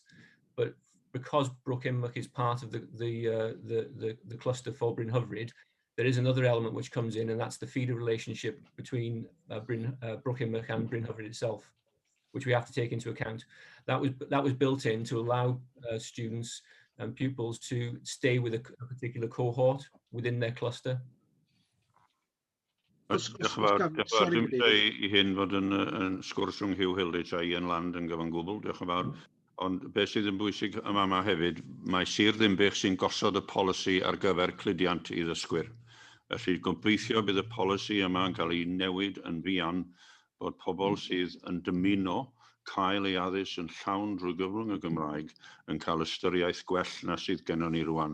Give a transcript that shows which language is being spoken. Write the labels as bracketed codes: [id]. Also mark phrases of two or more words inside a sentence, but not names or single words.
[en] But because Broughimach is part of the cluster for Bryn Hyfryd, there is another element which comes in, and that's the feeder relationship between Broughimach and Bryn Hyfryd itself, which we have to take into account. That was built in to allow students and pupils to stay with a particular cohort within their cluster. [cy] Diolch yn fawr. Dim I hyn fod yn sgwrs rhwng Hugh Hilditch a Ian Land yn gyfan gwbl. Diolch yn fawr. Ond beth sydd yn bwysig yma hefyd, mae Sir Ddinbych sy'n gosod y polisi ar gyfer cludiant I ddysgwyr. Felly gobeithio bydd y polisi yma yn cael ei newid yn fuan bod pobl sydd yn dymuno cael ei addysg yn llawn drwy gyfrwng y Gymraeg yn cael ystyriaeth gwell na sydd gennym ni rwan.